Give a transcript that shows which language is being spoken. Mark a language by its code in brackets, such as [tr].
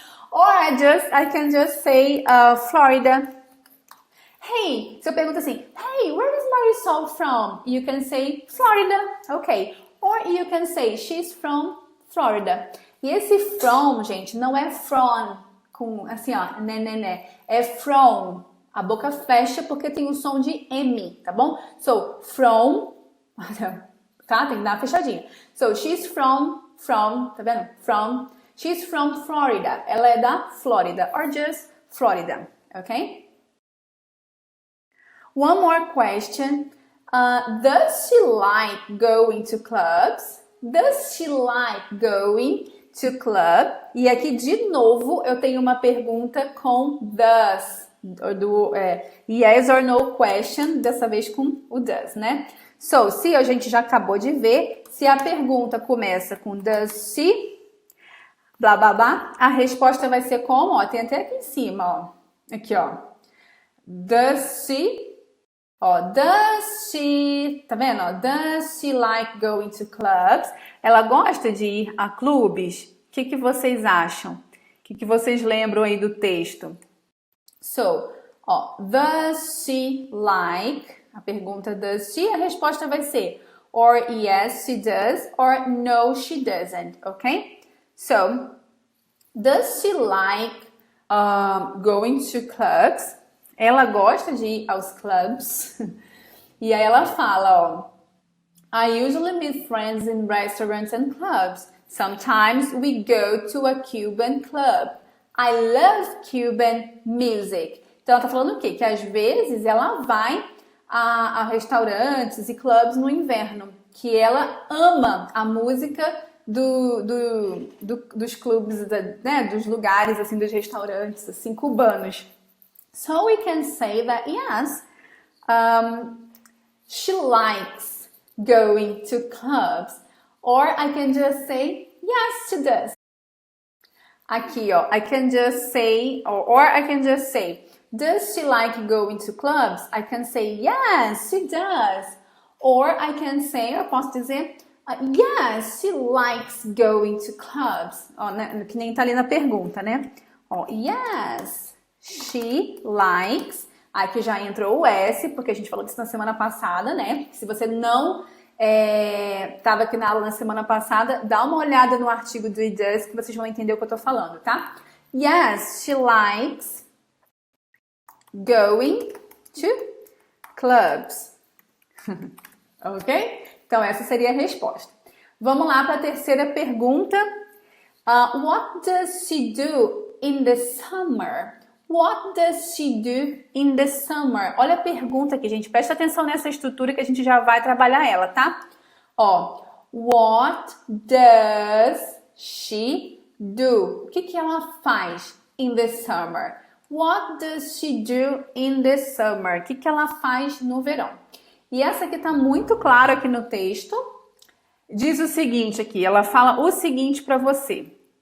[en] Or I can just say Florida. Hey, [pt] se eu pergunto assim, [en] hey, where is Marisol from? You can say Florida. Okay. Or you can say she's from Florida. [pt] E esse from, gente, não é from com assim, ó, né. É from. A boca fecha porque tem o som de M, tá bom? So, from, tá? Tem que dar uma fechadinha. [en] So, she's from, [pt] tá vendo? [en] She's from Florida. [pt] Ela é da Flórida. [en] Or just Florida, ok? One more question. Does she like going to clubs? Does she like going to club? [pt] E aqui, de novo, eu tenho uma pergunta com does. [en] Yes or no question, [pt] dessa vez com o does, né? So, se a gente já acabou de ver, se a pergunta começa com does she, blá, blá, blá, a resposta vai ser como? Ó, tem até aqui em cima, ó. Aqui, ó. Does she... Ó, does she, tá vendo? [en] Ó, does she like going to clubs? [pt] Ela gosta de ir a clubes? O que vocês acham? O que vocês lembram aí do texto? So, ó, [en] does she like? [pt] A pergunta does she, a resposta vai ser [en] or yes, she does, or no, she doesn't, okay? So, does she like going to clubs? [pt] Ela gosta de ir aos clubs. E aí ela fala, [en] ó, I usually meet friends in restaurants and clubs. Sometimes we go to a Cuban club. I love Cuban music. [pt] Então ela tá falando o quê? Que às vezes ela vai a restaurantes e clubs no inverno. Que ela ama a música dos clubes, né, dos lugares, assim, dos restaurantes, assim, cubanos. [en] So we can say that, yes, she likes going to clubs. Or I can just say, yes, she does. [pt] Aqui, ó, [en] I can just say, or I can just say, does she like going to clubs? I can say, yes, she does. Or I can say, [pt] eu posso dizer, [en] yes, she likes going to clubs. [pt] Ó, né, que nem tá ali na pergunta, né? Ó, yes, she likes. Aqui já entrou o S, porque a gente falou disso na semana passada, né? Se você não estava aqui na aula na semana passada, dá uma olhada no artigo do It Does que vocês vão entender o que eu tô falando, tá? [en] Yes, she likes going to clubs. Ok? [pt] Então essa seria a resposta. Vamos lá para a terceira pergunta. [en] What does she do in the summer? What does she do in the summer? [pt] Olha a pergunta aqui, gente. Presta atenção nessa estrutura que a gente já vai trabalhar ela, tá? [en] Ó, what does she do? [pt] O que ela faz [en] in the summer? What does she do in the summer? [pt] O que ela faz no verão? E essa aqui tá muito clara aqui no texto. Diz o seguinte aqui, ela fala o seguinte para você.